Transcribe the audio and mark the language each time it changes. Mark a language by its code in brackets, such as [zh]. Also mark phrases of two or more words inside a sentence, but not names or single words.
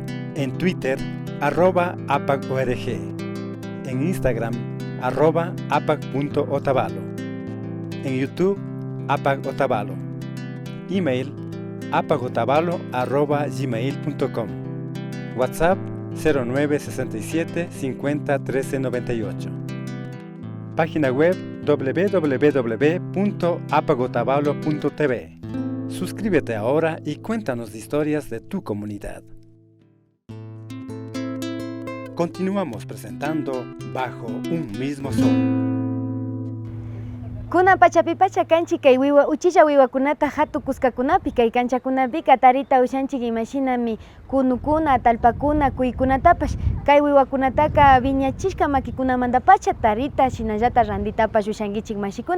[es] En Twitter @APAC.org, en Instagram @APAC.otavalo, en YouTube APAC Otavalo, email apacotavalo@gmail.com, WhatsApp 0967 50 13 98, página web www.apacotavalo.tv. Suscríbete ahora y cuéntanos historias de tu comunidad. Continuamos presentando Bajo un mismo sol. [qu] Kuna pachapipacha kanchik kay uchilla wiwakunata hatu kuskakunapi kay kanchakunapika tarita ushanchik imashinami kunukuna, talpakuna, kuykunatapash kay wiwakunataka viñachishka makikunamanta tarita shinallata randitapash ushankichik mashikuna.